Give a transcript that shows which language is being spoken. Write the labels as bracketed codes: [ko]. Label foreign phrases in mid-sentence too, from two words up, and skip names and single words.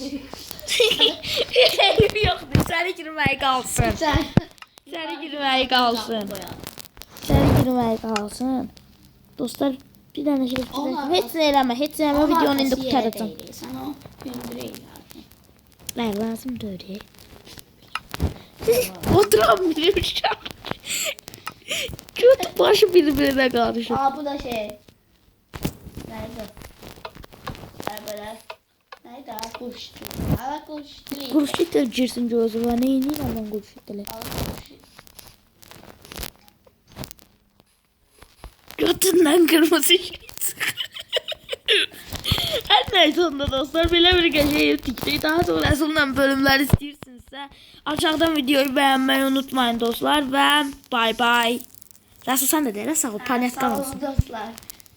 [az] Yoxdur, səni girməyi qalsın. Səni girməyi qalsın. Səni girməyi qalsın. Dostlar, bir dənə şey fikirləşdim. Heç nə eləmə, heç nə eləmə, videonu indi qutaracam. Sən o gündürə elədin. Nə lazım deyil. [tr] Oturamıyorum. Göt başı birbirine karışır. Bu da şey. Nerede? Böyle. Nerede? Kuştu. Hala kuştu. Kurşun girsin gözüme. Neyini lan kurşun? Götünden kırmızı şey. [az] Her neyse onda dostlar, belə bir şey tikdik. [tr] Daha sonrasından bölümler istəyirsinizsə aşağıdan videoyu beğenmeyi unutmayın dostlar ve bay bay. [az] Rəsul sən də deyirə sağ ol, panetkan Sağ olsun. olun dostlar.